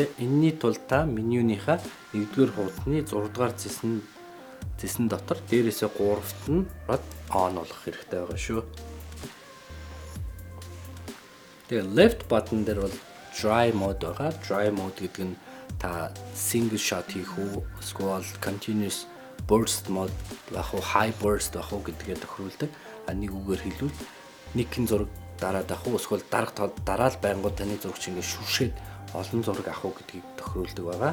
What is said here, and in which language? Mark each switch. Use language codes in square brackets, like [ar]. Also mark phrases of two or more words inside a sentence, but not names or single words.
[mn] Энийний тулд та менюнийхаа 1-р хуудасны 6-р зэсэн дотор дээрээсээ 3-т нь on болгох хэрэгтэй байгаа шүү. Тэгээ [en] left button [mn] дээр бол [en] dry mode [mn] байгаа. [en] Dry mode [mn] гэдэг нь та [en] single shot [mn] хийх үү, эсвэл [en] continuous burst mode [mn] байх уу, [en] high burst [mn] байх уу гэдгээ тохируулдаг. Нэг үгээр хэлбэл нэг хэн зураг дараад авах уу, эсвэл дараал байнгут таны зурагч ингээд шүршээд олон зураг авах уу гэдгийг тохируулдаг байгаа.